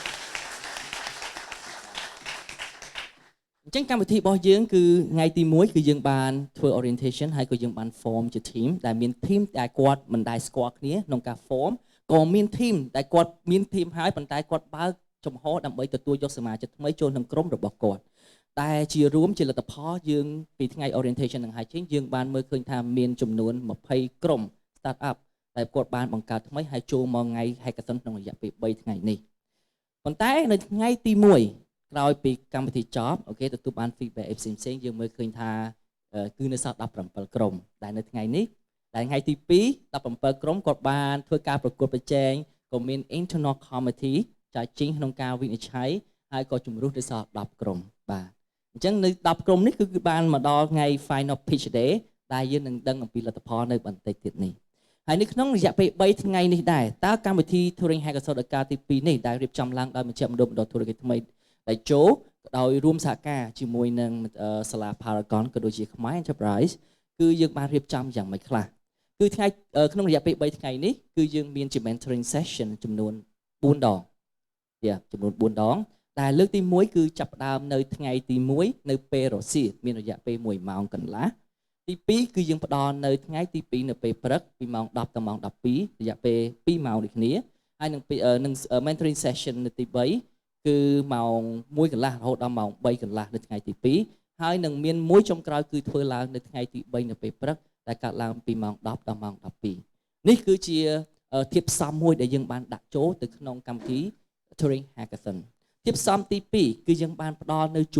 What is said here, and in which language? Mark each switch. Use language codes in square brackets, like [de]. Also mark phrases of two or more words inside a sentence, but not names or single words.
[km] អញ្ចឹងកម្មវិធីរបស់យើងគឺថ្ងៃទី1គឺយើងបានធ្វើ orientation ហើយក៏យើងបាន form ជា team ដែលមាន team ដែលគាត់មិនដែល ស្គាល់គ្នាក្នុងការ form ក៏មាន team ដែលគាត់មាន team ហើយប៉ុន្តែគាត់បើកចំហដើម្បីទទួលយកសមាជិកថ្មីចូលក្នុងក្រុមរបស់គាត់តែជារួមជាលទ្ធផលយើងពីថ្ងៃ orientation នឹងហើយយើងបានមើលឃើញថាមានចំនួន20ក្រុម [en] start up [km] ដែលគាត់បានបង្កើតថ្មីហើយចូលមកថ្ងៃ hackathon ក្នុងរយៈពេល3ថ្ងៃនេះប៉ុន្តែនៅថ្ងៃទី1ក្រោយពីកម្មវិធីចប់អូខេទទួលបាន feedback ផ្សេងៗយើងមើលឃើញថាគឺនៅសល់17ក្រុមដែលនៅថ្ងៃនេះដែលថ្ងៃទី2 17ក្រុមគាត់បានធ្វើការប្រកួតប្រជែងក៏មាន [en] internal committee [km] ចាចេញក្នុងការវិនិច្ឆ័យហើយក៏ជំរុះទៅសល់10ក្រុមបាទអញ្ចឹងនៅ10ក្រុមនេះគឺបានមកដល់ថ្ងៃ [en] final pitch day [km] ដែលយើងនឹងដឹងអំពីលទ្ធផលនៅបន្តិចទៀតនេះហើយនៅក្នុងរយៈពេល3ថ្ងៃនេះដែរតើកម្មវិធី Turing Hackathon ឱកាសទី2នេះដែលរៀបចំឡើងដោយមជ្ឈមណ្ឌលបណ្ដុះធុរកិច្ចថ្មីដែលចូលដោយរួមសហការជាមួយនឹងសាលា Paragon ក៏ដូចជា Khmer Enterprise គឺយើងបានរៀបចំយ៉ាងម៉េចខ្លះគឺថ្ងៃក្នុងរយៈពេល3ថ្ងៃនេះគឺយើងមានជា [en] mentoring session [km] ចំនួន4ដងចំនួន4ដងដែលលើកទី1គឺចាប់ផ្ដើម នៅថ្ងៃទី1នៅពេលរសៀលមានរយៈពេល1ម៉ោងកន្លះទី2គឺយើងផ្ដល់នៅថ្ងៃទី2នៅពេលព្រឹកពីម៉ោង10ដល់ម៉ោង12រយៈពេល2ម៉ោងដូចគ្នាហើយនឹង [en] mentoring session [km] នៅទី3គឺម៉ោ ង1កន្លះរហូតដល់ម៉ោង3កន្លះនៅថ្ងៃទី2ហើយនឹងមានមួយចុងក្រោយគឺធ្វើឡើងនៅថ្ងៃទី3នៅពេលព្រឹកដែលកើតឡើងពីម៉ោង10ដល់ម៉ោង 12នេះគឺជាធាតុផ្សំមួយដែលយើងបានដាក់ចូលទៅក្នុងកម្មវិធី Turing Hackathon ធាតុផ្សំទី2គឺយើងបានផ្ដល់នៅជំ